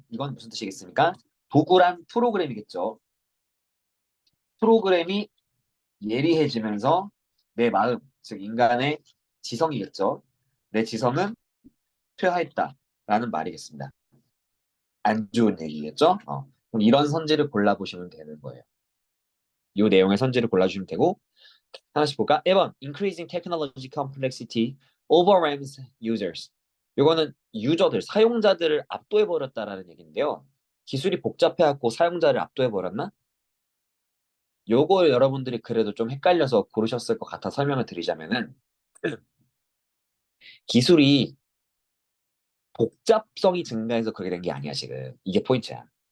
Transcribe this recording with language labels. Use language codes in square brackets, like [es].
[ko] 이건 무슨 뜻이겠습니까? 도구란 프로그램이겠죠. 프로그램이 예리해지면서 내 마음, 즉 인간의 지성이겠죠. 내 지성은 퇴화했다라는 말이겠습니다. 안 좋은 얘기겠죠? 그럼 이런 선지를 골라보시면 되는 거예요. 이 내용의 선지를 골라주시면 되고 하나씩 볼까? [en] 1번 Increasing technology complexity overwhelms users. [ko] 이거는 유저들, 사용자들을 압도해버렸다라는 얘기인데요. 기술이 복잡해갖고 사용자를 압도해버렸나? 요거 여러분들이 그래도 좀 헷갈려서 고르셨을 것 같아 설명을 드리자면은 기술이 복잡성이 증가해서 그렇게 된 게 아니야, 지금. 이게 포인트야.